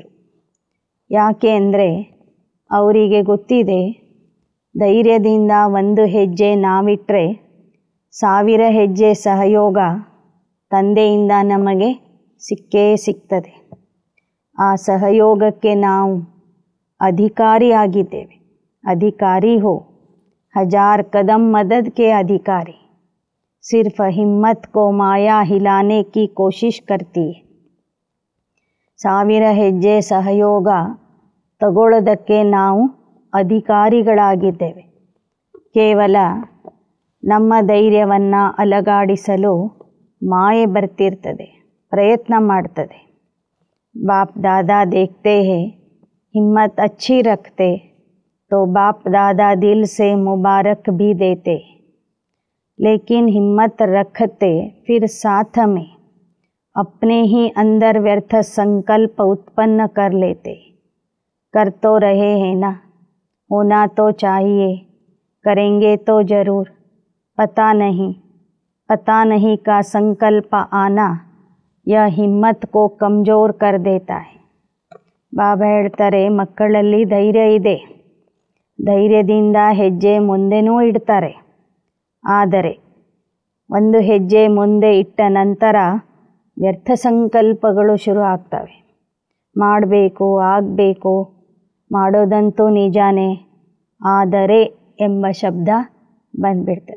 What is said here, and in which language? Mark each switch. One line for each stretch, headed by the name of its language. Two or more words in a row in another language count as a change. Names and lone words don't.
Kannada: ಯಾಕೆ ಅಂದರೆ ಅವರಿಗೆ ಗೊತ್ತಿದೆ, ಧೈರ್ಯದಿಂದ ಒಂದು ಹೆಜ್ಜೆ ನಾವಿಟ್ಟರೆ 1000 ಹೆಜ್ಜೆ ಸಹಯೋಗ ತಂದೆಯಿಂದ ನಮಗೆ ಸಿಕ್ಕೇ ಸಿಗ್ತದೆ. ಆ ಸಹಯೋಗಕ್ಕೆ ನಾವು ಅಧಿಕಾರಿಯಾಗಿದ್ದೇವೆ.
Hindi: अधिकारी हो, 1000 कदम मदद के अधिकारी. सिर्फ हिम्मत को माया हिलाने की कोशिश करती है.
Kannada: 1000 ಹೆಜ್ಜೆ ಸಹಯೋಗ ತಗೊಳ್ಳೋದಕ್ಕೆ ನಾವು ಅಧಿಕಾರಿಗಳಾಗಿದ್ದೇವೆ. ಕೇವಲ ನಮ್ಮ ಧೈರ್ಯವನ್ನು ಅಲಗಾಡಿಸಲು ಮಾಯೆ ಬರ್ತಿರ್ತದೆ, ಪ್ರಯತ್ನ ಮಾಡ್ತದೆ.
Hindi: बाप दादा देखते हैं हिम्मत अच्छी रखते तो बाप दादा दिल से मुबारक भी देते, लेकिन हिम्मत रखते फिर साथ में अपने ही अंदर व्यर्थ संकल्प उत्पन्न कर लेते. कर तो रहे हैं ना, होना तो चाहिए, करेंगे तो ज़रूर, पता नहीं का संकल्प आना यह हिम्मत को कमज़ोर कर देता है.
Kannada: ಬಾಬಾ ಹೇಳ್ತಾರೆ, ಮಕ್ಕಳಲ್ಲಿ ಧೈರ್ಯ ಇದೆ, ಧೈರ್ಯದಿಂದ ಹೆಜ್ಜೆ ಮುಂದೆನೂ ಇಡ್ತಾರೆ. ಆದರೆ ಒಂದು ಹೆಜ್ಜೆ ಮುಂದೆ ಇಟ್ಟ ನಂತರ ವ್ಯರ್ಥ ಸಂಕಲ್ಪಗಳು ಶುರು ಆಗ್ತವೆ. ಮಾಡಬೇಕು, ಆಗಬೇಕು, ಮಾಡೋದಂತೂ ನಿಜಾನೇ, ಆದರೆ ಎಂಬ ಶಬ್ದ ಬಂದ್ಬಿಡ್ತದೆ.